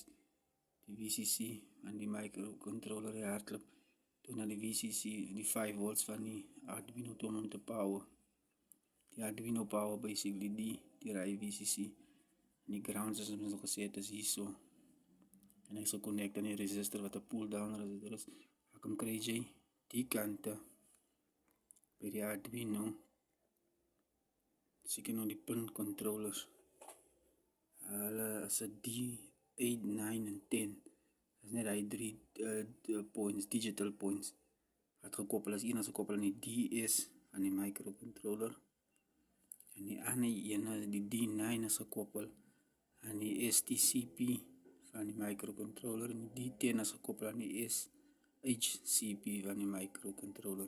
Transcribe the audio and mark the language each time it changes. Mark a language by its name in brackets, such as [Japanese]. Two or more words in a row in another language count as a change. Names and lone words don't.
[Afrikaans] Die VCC van die microcontroller die hartklop. Toe na die VCC, die 5 volts van die Arduino toe om te power. Die Arduino [English] power basically [Afrikaans] die ry VCC. En die ground soos ons nog gesê het is hierso. En hy sal connect aan die resistor wat 'n [English] pull down resistor [Afrikaans] is. Dan kan kry jy die kante by die Arduino. Seker nou die pin controllers. Hulle is 'n D8, 9 en 10. Dis net hy 3 points, [English] digital points [Afrikaans] wat gekoppel is. Een is gekoppel aan die DS van die microcontroller. En die ander een, die D9 is gekoppel aan die STCP van die microcontroller. En die D10 is gekoppel aan die SHCP van die microcontroller.